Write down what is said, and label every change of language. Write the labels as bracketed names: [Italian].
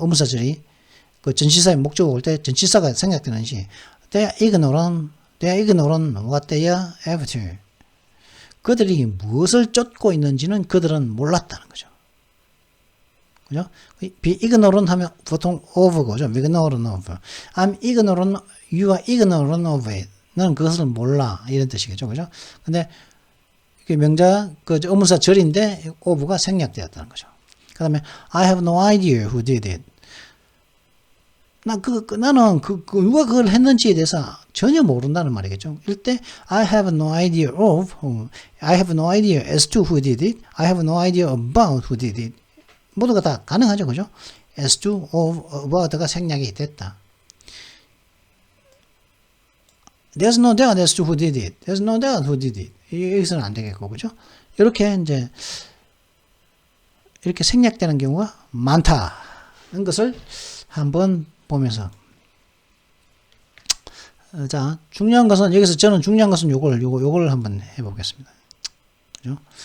[Korean] 의문사절이 그 전치사의 목적어 올 때 전치사가 생략되는지 [English] they are ignorant what they are after. [Korean] 그들이 무엇을 쫓고 있는지는 그들은 몰랐다는 거죠. 그죠? be ignorant 하면 보통 of 거죠. [English] ignorant of. I'm ignorant, you are ignorant of it. [Korean] 나는 그것을 몰라. 이런 뜻이겠죠. 그죠? 근데, 이게 명사, 의문사 절인데, of가 생략되었다는 거죠. 그 다음에, [English] I have no idea who did it. [Korean] 나는 누가 그걸 했는지에 대해서 전혀 모른다는 말이겠죠. [English] 이럴 때, I have no idea of, I have no idea as to who did it. I have no idea about who did it. [Korean] 모두가 다 가능하죠. 그죠? [English] as to, of, about가 [Korean] 생략이 됐다. [English] There's no doubt as to who did it. There's no doubt who did it. [Korean] 여기서는 안 되겠고, 그죠? 이렇게 이렇게 생략되는 경우가 많다는 것을 한번 보면서. 자, 중요한 것은, 여기서 저는 중요한 것은 요걸 한번 해보겠습니다. 그죠?